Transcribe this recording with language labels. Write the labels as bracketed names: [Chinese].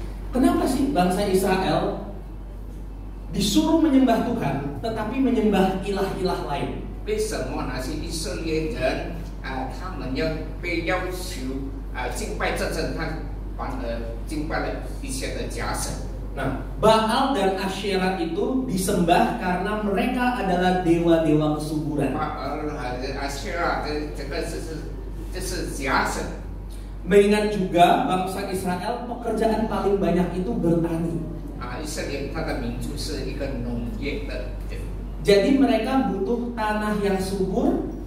[Indonesian] Kenapa sih bangsa Israel disuruh menyembah Tuhan, tetapi menyembah ilah-ilah lain? [Chinese] 为什么那些以色列人他们要被要求敬拜这神，他反而敬拜了一些的假神？ [Indonesian] Nah, Baal dan Asyera itu disembah karena mereka adalah dewa-dewa kesuburan. [Chinese] 阿谢拉这个是假神。 [Indonesian] Mengingat juga bangsa Israel pekerjaan paling banyak itu bertani. [Chinese] 以色列它的民族是一个农业的， [Indonesian] Jadi mereka butuh tanah yang subur